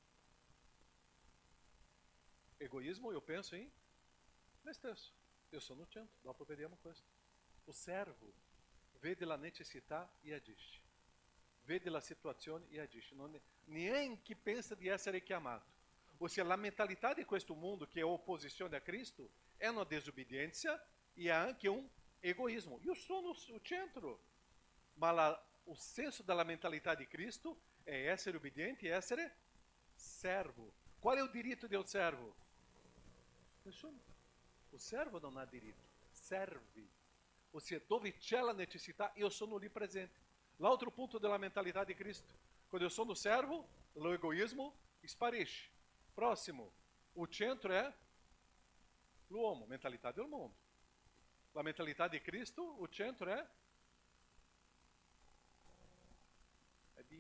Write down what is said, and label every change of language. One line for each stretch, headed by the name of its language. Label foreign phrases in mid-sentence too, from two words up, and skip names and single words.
Portuguese: Egoismo, eu penso em
Italian: me stesso. Eu sono il centro, dopo vediamo questo. O servo vede la necessità e agisce. Vede la situazione e agisce. Non neanche pensa di essere chiamato.
Portuguese: Ou seja,
Italian: la mentalità di questo mondo, che è opposizione a Cristo, è una desobbedienza e ha anche un egoismo. Io sono o centro. Ma o senso della mentalità di Cristo è essere obbediente e essere servo. Qual è il diritto del servo? Nessuno. O servo non ha diritto, serve.
Portuguese: Ou seja,
Italian: dove c'è la necessità, io sono lì presente. L'altro punto della mentalità di Cristo. Quando eu sono servo, lo egoismo sparisce. Próximo. O centro è l'uomo, mentalità del mondo. La mentalità di Cristo, o centro è Dio.